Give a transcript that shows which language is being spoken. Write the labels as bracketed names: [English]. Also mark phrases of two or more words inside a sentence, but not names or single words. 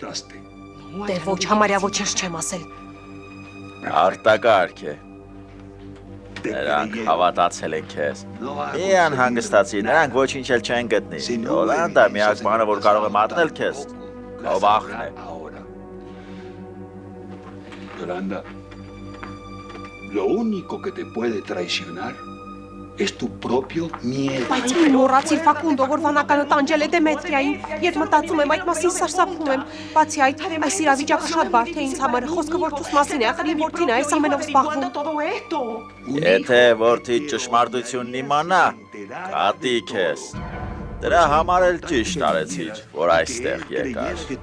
[Armenian] Դե ոչ, համարյա ոչինչ չեմ ասել։ Արտակարգ է։ Նրանք հավատացել են քեզ։ Մի անհանգստացի, նրանք ոչինչ էլ չեն գտնի։ Յոլանդա միակ բանը, որ կարող է մատնել քեզ, քո վախն է։ [Spanish] Yolanda, lo único que te puede traicionar es tu propio miedo. [Armenian] Բայց մի մոռացիր Ֆակունդո, որ վանականը տանջել է Դեմետրիային, երբ մտածում եմ այդ մասին սարսափում եմ։ Բացի այդ, այս իրավիճակը շատ բարդ է ինձ համար, խոսքը որդուս մասին է, ախր իմ որդին է այս ամենով զբաղվում։ Եթե որդի ճշմարտությունն իմանա, կատի քեզ։ Դրա համար էլ ճիշտ արեցիր, որ այստեղ եկար։